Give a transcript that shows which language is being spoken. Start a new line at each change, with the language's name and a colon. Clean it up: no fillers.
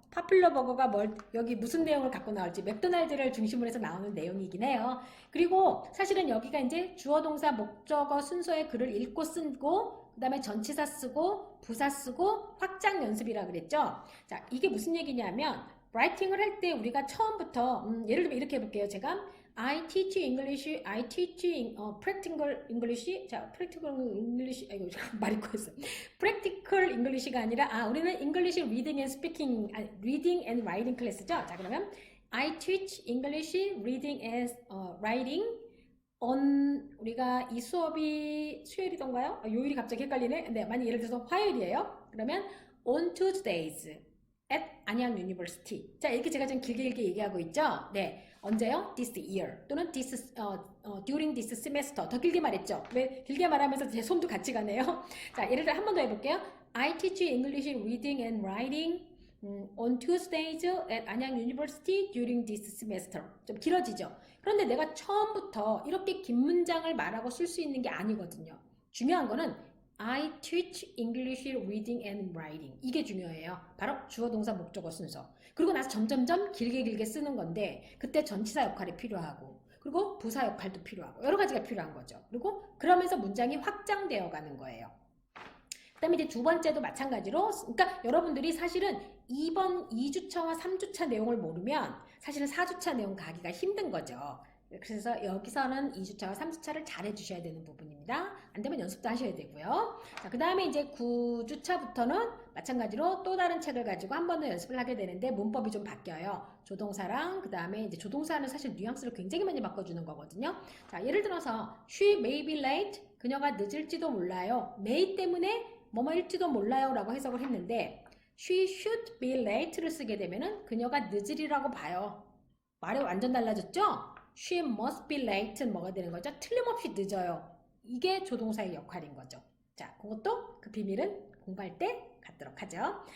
Korean: 파퓰러 버거가 여기 무슨 내용을 갖고 나올지 맥도날드를 중심으로 해서 나오는 내용이긴 해요. 그리고 사실은 여기가 이제 주어 동사 목적어 순서의 글을 읽고 쓰고 그 다음에 전치사 쓰고 부사 쓰고 확장 연습이라 그랬죠. 자, 이게 무슨 얘기냐면 라이팅을 할 때 우리가 처음부터 예를 들면 이렇게 해볼게요. 제가
English: I teach English, I teach practical English.
Korean: 자,
English: practical English.
Korean: 아이고, 잠깐 말이 꼬였어.
English: practical English가
Korean: 아니라 우리는
English: English reading and speaking, reading and writing
Korean: 클래스죠. 자, 그러면
English: I teach English reading and writing on
Korean: 우리가 이 수업이 수요일이던가요? 요일이 갑자기 헷갈리네. 근데 만약 예를 들어서 화요일이에요. 그러면
English: on Tuesdays at 안양 University.
Korean: 자, 이렇게 제가 좀 길게 얘기하고 있죠. 네. 언제요?
English: This year
Korean: 또는
English: during this semester.
Korean: 더 길게 말했죠. 왜 길게 말하면서 제 손도 같이 가네요. 자, 예를 들어 한 번 더 해볼게요.
English: I teach English reading and writing on Tuesdays at 안양 University during this semester.
Korean: 좀 길어지죠. 그런데 내가 처음부터 이렇게 긴 문장을 말하고 쓸 수 있는 게 아니거든요. 중요한 거는
English: I teach English reading and writing.
Korean: 이게 중요해요. 바로 주어 동사 목적어 순서. 그리고 나서 점점점 길게 쓰는 건데 그때 전치사 역할이 필요하고 그리고 부사 역할도 필요하고 여러 가지가 필요한 거죠. 그리고 그러면서 문장이 확장되어 가는 거예요. 그 다음에 이제 두 번째도 마찬가지로 그러니까 여러분들이 사실은 2번 2주차와 3주차 내용을 모르면 사실은 4주차 내용 가기가 힘든 거죠. 그래서 여기서는 2주차와 3주차를 잘 해주셔야 되는 부분입니다. 안 되면 연습도 하셔야 되고요. 자, 그 다음에 이제 9주차부터는 마찬가지로 또 다른 책을 가지고 한 번 더 연습을 하게 되는데 문법이 좀 바뀌어요. 조동사랑 그 다음에 이제 조동사는 사실 뉘앙스를 굉장히 많이 바꿔주는 거거든요. 자, 예를 들어서
English: she may be late.
Korean: 그녀가 늦을지도 몰라요. may 때문에 뭐뭐일지도 몰라요 라고 해석을 했는데
English: she should be late
Korean: 를 쓰게 되면은 그녀가 늦으리라고 봐요. 말이 완전 달라졌죠?
English: She must be late
Korean: 는 뭐가 되는 거죠? 틀림없이 늦어요. 이게 조동사의 역할인 거죠. 자, 그것도 그 비밀은 공부할 때 갖도록 하죠.